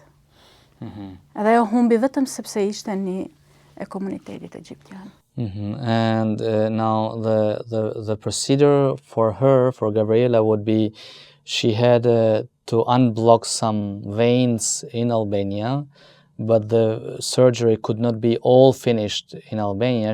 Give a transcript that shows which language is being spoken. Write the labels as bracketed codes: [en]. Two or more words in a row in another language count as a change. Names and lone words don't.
[sq] Edhe ajo humbi vetëm sepse ishte një e komunitetit egjiptian. [en] And now the procedure for her, for Gabriela, would be she had to unblock some veins in Albania, but the surgery could not be all finished in Albania.